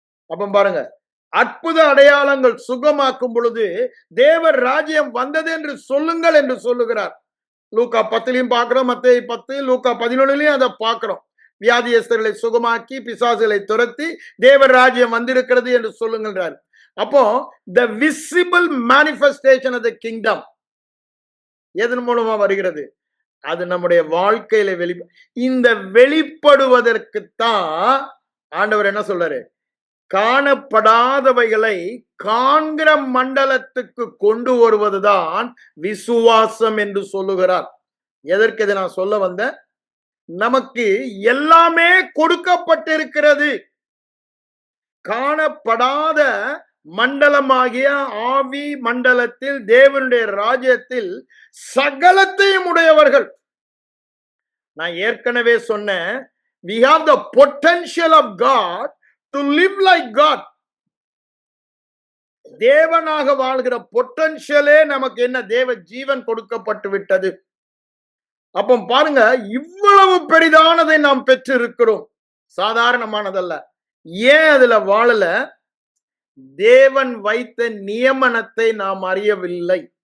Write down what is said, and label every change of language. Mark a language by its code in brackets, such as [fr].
[ta] அப்ப பாருங்க, அற்புத அடையாளங்கள் சுகமாக்கும் பொழுது தேவர் ராஜ்யம் வந்தது என்று சொல்லுங்கள் என்று சொல்லுகிறார். லூக்கா 10 பார்க்கிறோம், மத்தேயு 10, லூக்கா 11 அதை பார்க்கிறோம். வியாதியஸ்தர்களை சுகமாக்கி பிசாசுகளை துரத்தி தேவர் ராஜ்யம் வந்திருக்கிறது என்று சொல்லுங்கள்ன்றார். அப்போ [en] the visible manifestation of the kingdom [ta] எதன் மூலமா வருகிறது? அது நம்முடைய வாழ்க்கையில இந்த வெளிப்படுவதற்குத்தான் ஆண்டவர் என்ன சொல்றாரு? காணப்படாதவைகளை காண்கிற மண்டலத்துக்கு கொண்டு வருவதுதான் விசுவாசம் என்று சொல்லுகிறார். எதற்கு இதை நான் சொல்ல வந்தேன்? நமக்கு எல்லாமே கொடுக்கப்பட்டிருக்கிறது. காணப்படாத மண்டலமாகிய ஆவி மண்டலத்தில் தேவனுடைய ராஜ்யத்தில் சகலத்தையும் உடையவர்கள். நான் ஏற்கனவே சொன்னேன், [en] we have the potential of God to live like God. [ta] தேவனாக வாழ்கிற பொட்டன்ஷியலே நமக்கு என்ன? தேவ ஜீவன் கொடுக்கப்பட்டு விட்டது. அப்போ பாருங்க, இவ்வளவு பெரிதானதை நாம் பெற்றிருக்கிறோம். சாதாரணமானதல்ல. ஏன் அதுல வாழல? தேவன் வைத்த நியமனத்தை நாம் அறியவில்லை.